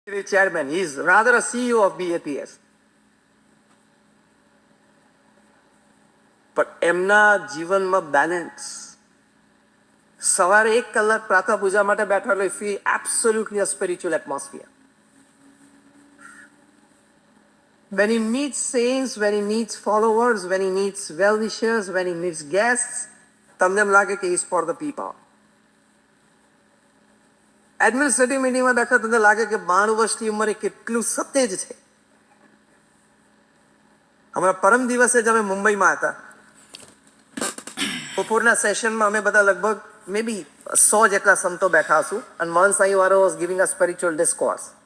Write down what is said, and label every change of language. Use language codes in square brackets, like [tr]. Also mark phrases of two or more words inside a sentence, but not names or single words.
[en] chairman. He is rather a CEO of BAPS. [gu] પણ એમના જીવનમાં બેલેન્સ સવારે 1 કલાક પ્રાતઃ પૂજા માટે બેઠા એટલે ફી એબ્સોલ્યુટલી [en] a spiritual atmosphere. When he meets saints, when he meets followers, when he meets well-wishers, when he meets guests, [gu] તમને એમ લાગે કે [en] he is for the people. administrative meetingમાં [gu] બેઠા તમને લાગે કે 92 વર્ષની ઉંમરે કેટલું સતેજ છે. હમણાં પરમ દિવસે જ અમે મુંબઈમાં હતા. બપોરના સેશનમાં અમે બધા લગભગ [en] may be [gu] 100 જેટલા સંતો બેઠા હશું અને મોહન સાંઈ વાળો [en] was giving a spiritual discourse.